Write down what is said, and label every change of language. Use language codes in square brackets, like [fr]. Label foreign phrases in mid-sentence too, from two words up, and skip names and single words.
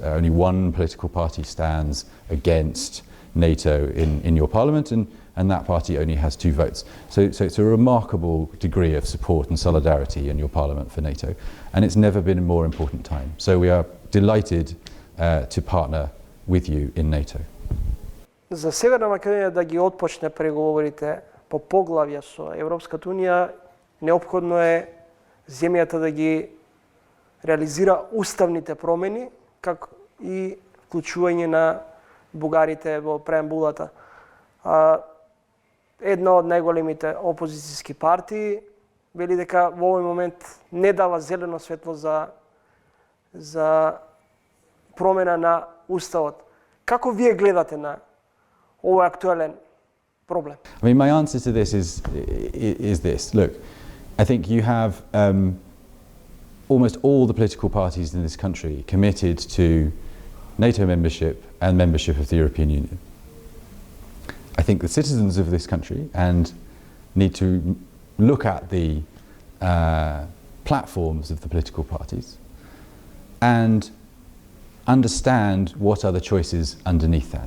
[en] Only one political party stands against NATO in your Parliament, and that party only has 2 votes. So it's a remarkable degree of support and solidarity in your Parliament for NATO, and it's never been a more important time. So we are delighted to partner with you in NATO. [mk] За Северна Македонија да ги отпочне преговорите по поглавја со Европската унија, неопходно е земјата да ги реализира уставните промени, како и вклучување на бугарите во преамбулата. Една од најголемите опозицијски партии вели дека во овој момент не дава зелено светло за за промена на уставот. Како вие гледате на овој актуелен проблем? [en] I mean, my answer to this is this. Look, I think you have almost all the political parties in this country committed to NATO membership and membership of the European Union. I think the citizens of this country need to look at the platforms of the political parties and understand what are the choices underneath that.